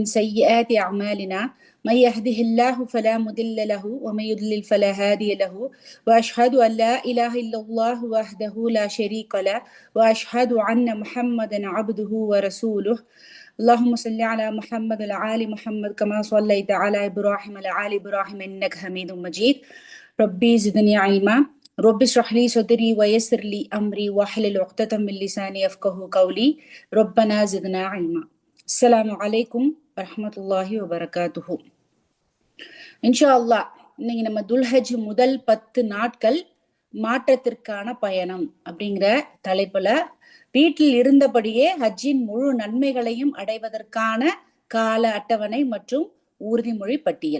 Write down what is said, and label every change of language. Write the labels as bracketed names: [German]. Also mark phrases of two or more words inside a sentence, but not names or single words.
[Arabic] سيئات أعمالنا من يهده الله فلا مضل له ومن يضلل فلا هادي له وأشهد أن لا إله إلا الله وحده لا شريك له وأشهد أن محمدا عبده ورسوله اللهم صل على محمد وعلى آل محمد كما صليت على إبراهيم وعلى آل إبراهيم إنك حميد مجيد ربي زدني علما رب اشرح لي صدري ويسر لي أمري واحلل عقدة من لساني يفقهوا قولي ربنا زدنا علما. السلام عليكم ورحمة الله وبركاته. إن شاء الله [Tamil] இன்னைக்கு நம்ம துல்ஹஜ் முதல் 10 நாட்கள் மாற்றத்திற்கான பயணம் அப்படிங்கிற தலைப்புல வீட்டில் இருந்தபடியே ஹஜ்ஜின் முழு நன்மைகளையும் அடைவதற்கான கால அட்டவணை மற்றும் உறுதிமொழி பட்டியல்.